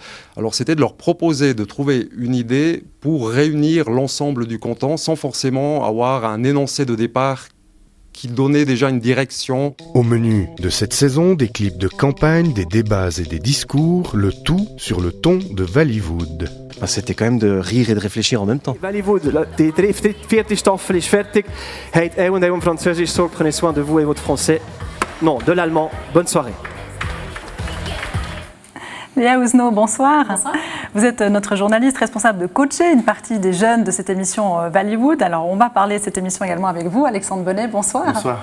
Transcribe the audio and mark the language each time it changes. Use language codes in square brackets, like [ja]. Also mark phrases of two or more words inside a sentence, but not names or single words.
[fr] Alors c'était de leur proposer de trouver une idée pour réunir l'ensemble du canton sans forcément avoir un énoncé de départ qui donnait déjà une direction. Au menu de cette saison, des clips de campagne, des débats et des discours, le tout sur le ton de Vallywood. C'était quand même de rire et de réfléchir en même temps. [de] Vallywood, die 4e Staffel ist fertig. Habt ihr und eurem Französisch Sorge, [fr] prenez soin de vous et votre français. Non, de l'allemand. Bonne soirée. Léa Ouzno, bonsoir. Bonsoir. Vous êtes notre journaliste responsable de coacher une partie des jeunes de cette émission Vallywood. Alors, on va parler de cette émission également avec vous, Alexandre Bonnet. Bonsoir. Bonsoir.